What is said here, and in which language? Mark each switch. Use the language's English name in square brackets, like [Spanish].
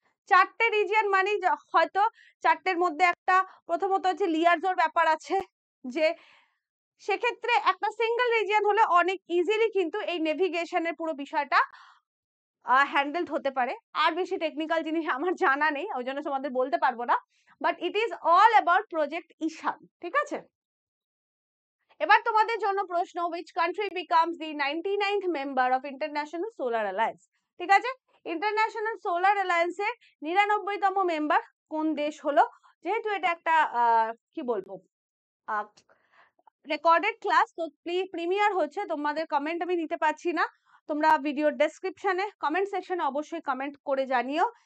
[Bangla] 4টে region মানে হয়তো 4টের মধ্যে একটা, প্রথমত হচ্ছে লিয়াজোর ব্যাপার আছে, যে সেক্ষেত্রে একটা সিঙ্গল রিজিয়ন হলে অনেক ইজিলি কিন্তু এই নেভিগেশনের পুরো বিষয়টা হ্যান্ডেলড হতে পারে। আর বেশি টেকনিক্যাল জিনিস আমার জানা নেই, ওই জন্য তোমাদের বলতে পারবো না, [English] but it is all about project Ishan, [Bangla] ঠিক আছে। এবার তোমাদের জন্য প্রশ্ন, [English] which country becomes the 99th member of International Solar Alliance? [Bangla] ঠিক আছে, ইন্টারন্যাশনাল সোলার অ্যালায়েন্স এর 99তম মেম্বার কোন দেশ হলো? যেহেতু এটা একটা কি বলবো রেকর্ডেড ক্লাস, তো প্রিমিয়ার হচ্ছে, তোমাদের কমেন্ট আমি নিতে পারছি না, তোমরা ভিডিওর ডেসক্রিপশনে কমেন্ট সেকশনে অবশ্যই কমেন্ট করে জানিও।